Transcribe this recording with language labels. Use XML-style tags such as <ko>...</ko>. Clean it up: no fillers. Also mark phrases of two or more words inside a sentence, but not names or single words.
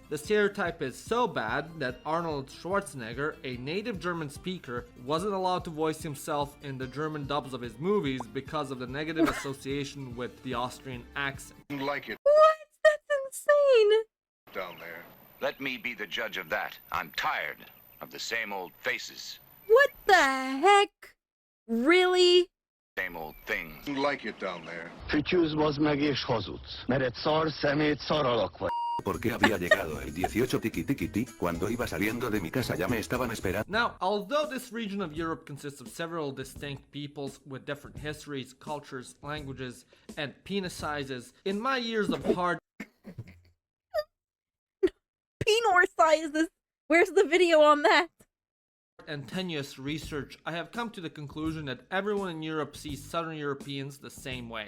<en>The stereotype is so bad that Arnold Schwarzenegger, a native German speaker, wasn't allowed to voice himself in the German dubs of his movies because of the negative association with the Austrian accent. Like it What? That's insane. down there. Let me be the judge of that. I'm tired of the same old faces, What the heck? Really? same old things. Like it down there.</en> <hu>Fütyűz meg és hazudsz, mert egy szar szemét szar alak vagy.</hu> <es>Porque había llegado el 18 tiki-tiki-ti, cuando iba saliendo de mi casa ya me estaban esperando.</es> <en>Now, although this region of Europe consists of several distinct peoples with different histories, cultures, languages, and penis sizes, in my years of hard Penor sizes. Where's the video on that? and tenuous research, I have come to the conclusion that everyone in Europe sees Southern Europeans the same way.</en>